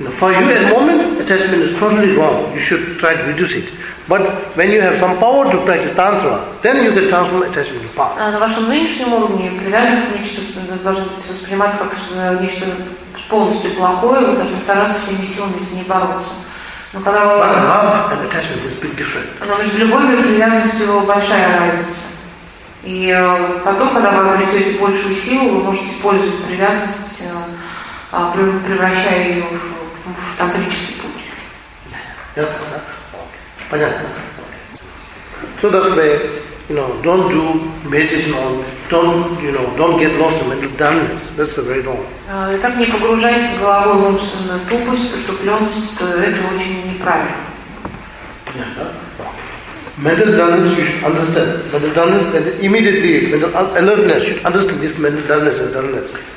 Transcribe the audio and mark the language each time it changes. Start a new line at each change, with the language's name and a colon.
English: For you at the moment, attachment is totally wrong. You should try to reduce it. But when you have some power to practice Tantra, then you can transform attachment to power.
Russian: На вашем нынешнем уровне привязанность нечто должно быть восприниматься как нечто полностью плохое, вы должны стараться всеми силами с ней бороться. Но когда вы.
English: But love and attachment is a bit different.
Russian: Но между любовью и привязанностью большая разница. И потом, когда вы обретете большую силу, вы можете использовать привязанность, превращая ее в тантрический путь. Ясно, да? Окей. Понятно.
English: So that's why, you know, don't do meditation on, don't get lost in mental dullness. That's very wrong.
Russian: Итак, не погружайтесь головой в умственную тупость, притупленность, это очень неправильно. Понятно.
English: Mental dullness, you should understand. Mental dullness, then immediately mental alertness, you should understand this mental dullness and dullness.